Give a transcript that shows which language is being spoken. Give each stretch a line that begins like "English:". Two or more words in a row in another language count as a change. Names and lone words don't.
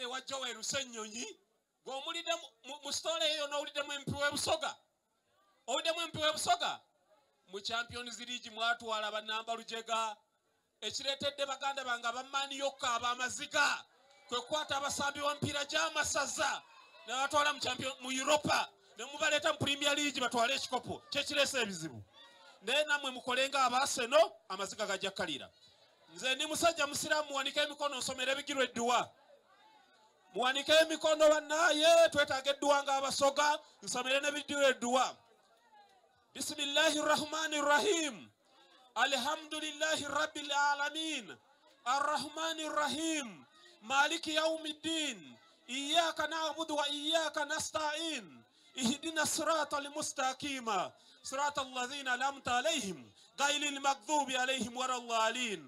Ganda: wa Joel Rusennyonyi ng'omulidde mu story eyo n'owuliddemu MP w'Ebusoga owuliddemu MP w'Ebusoga mu Champions League mwatwala bannamba Lujega ekireetedde baganda bange abamaani yokka ab'amaziga kwe kukwata abasambi w'omupiira gy'amasaza ne batwala mu Europa ne mubaleeta mu Premier League batwale ekikopo kyekireese ebizibu naye nammwe mukolenga abaaseno amaziga gajja kkalira. Nze ndi musajja musiraamu muwanike emikono nsomera Bigirwa edduwa muwanike emikono bannaaye twetaaga edduwa ng'Abasoga nsomere ne Bigirwa edduwa.
Arabic: بسم الله الرحمن الرحيم. الحمد لله رب العالمين. الرحمن الرحيم مالك يوم الدين. إياك نعبد وإياك نستعين. اهدنا الصراط المستقيم صراط الذين أنعمت عليهم غير المغضوب عليهم ولا الضالين.